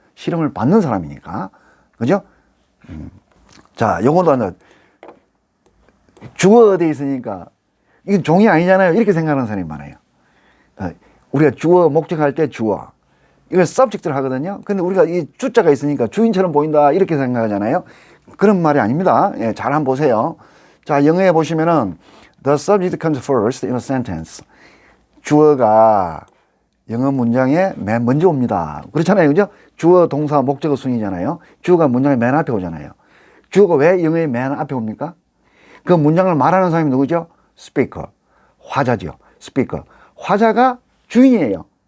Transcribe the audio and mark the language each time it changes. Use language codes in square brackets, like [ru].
[ko] 실험을 받는 사람이니까. 그죠? 자, 요거도 주어가 돼 있으니까 이건 종이 아니잖아요. 이렇게 생각하는 사람이 많아요. 우리가 주어, 목적할 때 주어. 이걸 subject를 하거든요. 근데 우리가 이 주자가 있으니까 주인처럼 보인다. 이렇게 생각하잖아요. 그런 말이 아닙니다. 예, 잘 한번 보세요. 자, 영어에 보시면은 [en] the subject comes first in a sentence. [ko] 주어가 영어 문장에 맨 먼저 옵니다. 그렇잖아요. 그죠? 주어, 동사, 목적어 순이잖아요. 주어가 문장의 맨 앞에 오잖아요. 주어가 왜 영어의 맨 앞에 옵니까? 그 문장을 말하는 사람이 누구죠? 스피커. 화자죠. 스피커. 화자가 주인이에요.